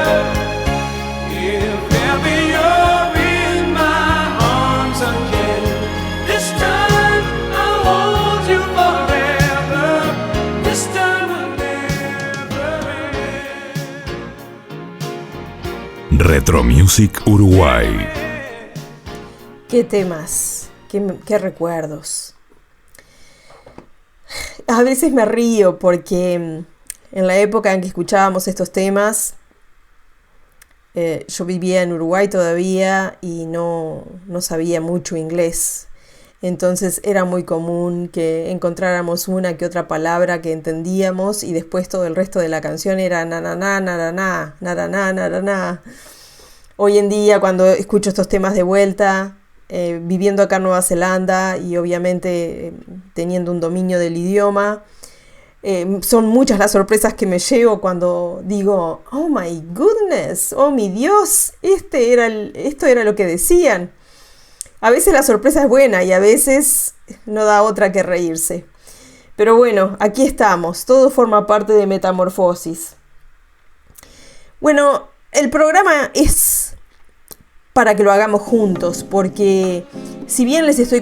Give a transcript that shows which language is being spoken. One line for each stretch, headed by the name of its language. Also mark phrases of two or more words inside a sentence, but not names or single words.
English: If ever you're in my arms again, this time I'll hold you forever. This time will never end.
Spanish: Retro Music Uruguay. Qué temas, qué recuerdos. A veces me río porque en la época en que escuchábamos estos temas, yo vivía en Uruguay todavía y no sabía mucho inglés. Entonces era muy común que encontráramos una que otra palabra que entendíamos y después todo el resto de la canción era na-na-na, na-na-na, na-na-na, na-na-na. Hoy en día, cuando escucho estos temas de vuelta, viviendo acá en Nueva Zelanda y obviamente teniendo un dominio del idioma, son muchas las sorpresas que me llevo cuando digo,
English: oh my goodness,
Spanish: oh mi Dios, esto era lo que decían. A veces la sorpresa es buena y a veces no da otra que reírse. Pero bueno, aquí estamos, todo forma parte de Metamorfosis. Bueno, el programa es para que lo hagamos juntos, porque si bien les estoy